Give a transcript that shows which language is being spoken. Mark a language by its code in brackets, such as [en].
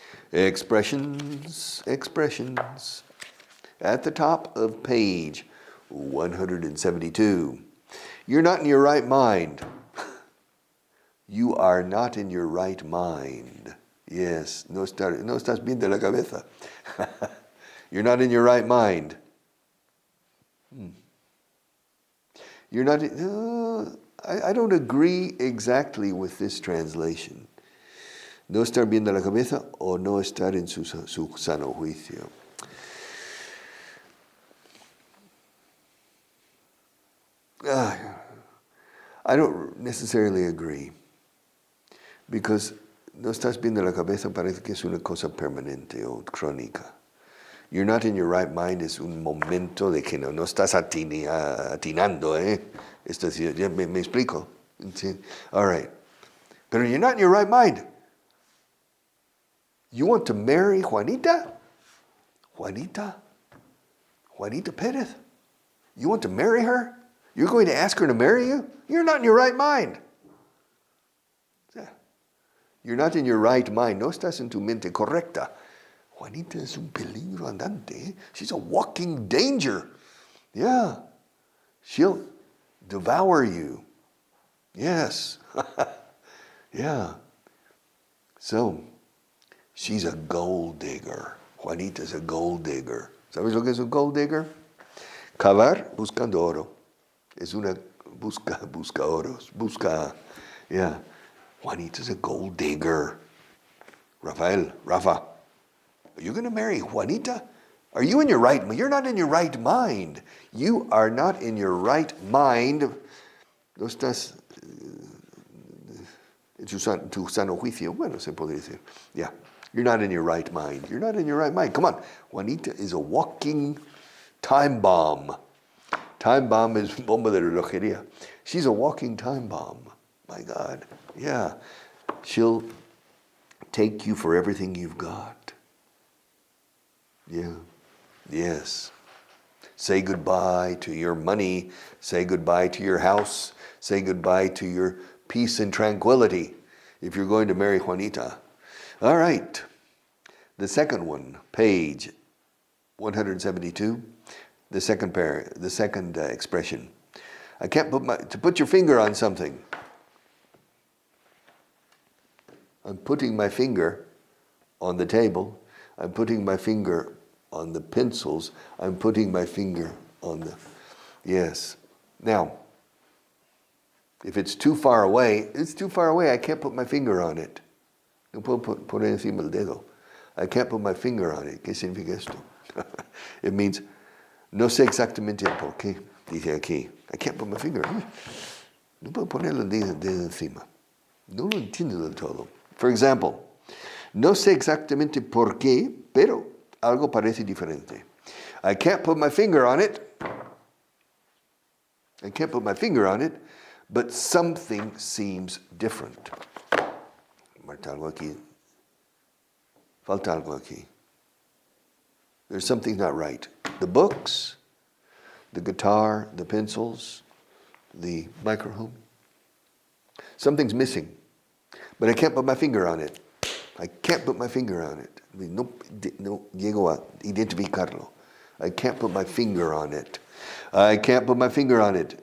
[en] Expressions. Expressions. At the top of page 172. You're not in your right mind. You are not in your right mind. Yes. [es] No estás bien de la cabeza. [en] You're not in your right mind. You're not. I don't agree exactly with this translation. [es] No estar bien de la cabeza o no estar en su sano juicio. [en] I don't necessarily agree. [es] Because no estás bien de la cabeza parece que es una cosa permanente o crónica. You're not in your right mind es un momento de que no estás atinando, ¿Me explico? All right. [en] Pero you're not in your right mind. You want to marry Juanita? Juanita Perez? You want to marry her? You're going to ask her to marry you? You're not in your right mind. You're not in your right mind. [es] No estás en tu mente correcta. [en] Juanita es un peligro andante. She's a walking danger. Yeah. She'll devour you. Yes. Yeah. So, she's a gold digger. Juanita's a gold digger. [es] ¿Sabes lo que es un gold digger? Cavar buscando oro. Es una busca oros. Yeah. [en] Juanita's a gold digger. Rafa, are you going to marry Juanita? Are you in your right mind? You're not in your right mind. You are not in your right mind. [es] No estás en tu sano juicio. Bueno, se podría decir. Yeah. [en] You're not in your right mind. You're not in your right mind. Come on. Juanita is a walking time bomb. Time bomb is bomba de relojería. She's a walking time bomb. My God. Yeah. She'll take you for everything you've got. Yeah. Yes. Say goodbye to your money. Say goodbye to your house. Say goodbye to your peace and tranquility if you're going to marry Juanita. All right. The second one, page 172. The second expression. I can't put your finger on something. I'm putting my finger on the table. I'm putting my finger on the pencils. I'm putting my finger on the... Yes. Now, if it's too far away, I can't put my finger on it. [es] No puedo poner encima el dedo. [en] I can't put my finger on it. ¿Qué significa esto? [es] It means, no sé exactamente el por qué. [en] Dice aquí, I can't put my finger on it. [es] No puedo poner el dedo encima. No lo entiendo del todo. For example, no sé exactamente por qué, pero algo parece diferente. [en] I can't put my finger on it. I can't put my finger on it, but something seems different. Falta algo aquí. There's something not right. The books, the guitar, the pencils, the microphone. Something's missing. But I can't put my finger on it. I can't put my finger on it. [es] No llego a identificarlo. [en] I can't put my finger on it. I can't put my finger on it.